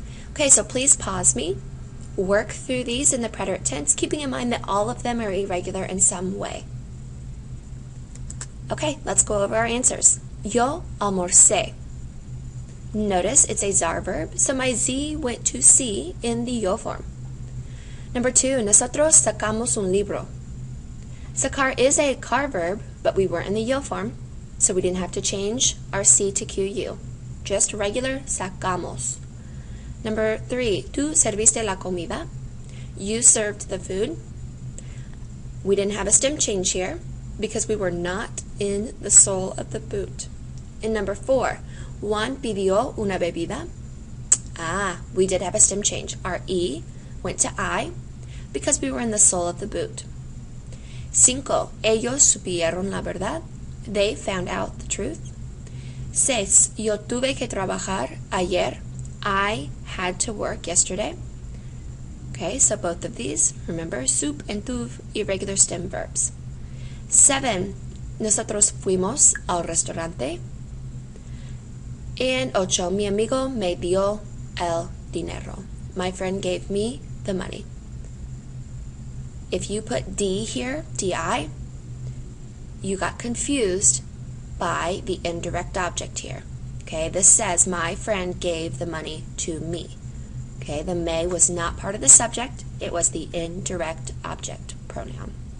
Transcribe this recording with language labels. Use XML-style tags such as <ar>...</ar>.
<en>Okay, so please pause me, work through these in the preterite tense, keeping in mind that all of them are irregular in some way. Okay, let's go over our answers.</en> <es>Yo almorcé.</es> <en>Notice it's a zar verb, so my Z went to C in the yo form. Number 2,</en> <es>nosotros sacamos un libro.</es> <en>Sacar is a car verb, but we weren't in the yo form, so we didn't have to change our C to QU. Just regular</en> <es>sacamos.</es> <en>Number 3,</en> <es>tú serviste la comida.</es> <en>You served the food. We didn't have a stem change here because we were not in the sole of the boot. And number 4,</en> <es>Juan pidió una bebida.</es> <en>We did have a stem change. Our E went to I because we were in the sole of the boot.</en> <es>5, ellos supieron la verdad.</es> <en>They found out the truth.</en> <es>6, yo tuve que trabajar ayer.</es> <en>I had to work yesterday. Okay, so both of these, remember, sup and tuv, irregular stem verbs.</en> <es>7, nosotros fuimos al restaurante. And 8, mi amigo me dio el dinero.</es> <en>My friend gave me the money. If you put D here, DI, you got confused by the indirect object here. Okay, this says my friend gave the money to me. Okay, the may was not part of the subject, it was the indirect object pronoun.</en>